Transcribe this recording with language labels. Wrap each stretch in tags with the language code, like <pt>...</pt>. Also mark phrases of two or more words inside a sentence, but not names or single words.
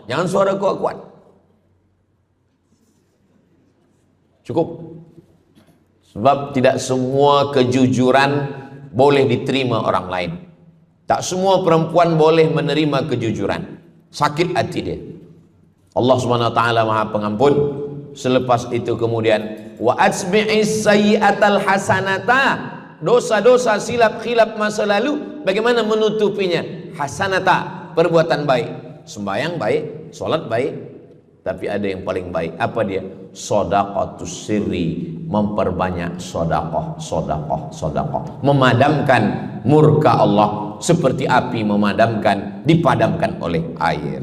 <ms>Jangan suara kuat-kuat. Cukup. Sebab tidak semua kejujuran boleh diterima orang lain. Tak semua perempuan boleh menerima kejujuran. Sakit hati dia. Allah</ms> <ar>Subhanahu wa taala</ar> <ms>Maha Pengampun. Selepas itu kemudian</ms> <ar>wa atsbi'is sayyi'atal hasanata,</ar> <ms>dosa-dosa silap khilaf masa lalu bagaimana menutupinya? Hasanata, perbuatan baik. Sembahyang baik, solat baik, tapi ada yang paling baik. Apa dia?</ms> <ar>Shadaqatus sirri,</ar> <ms>memperbanyak sedekah, memadamkan murka Allah seperti api dipadamkan oleh air.</ms>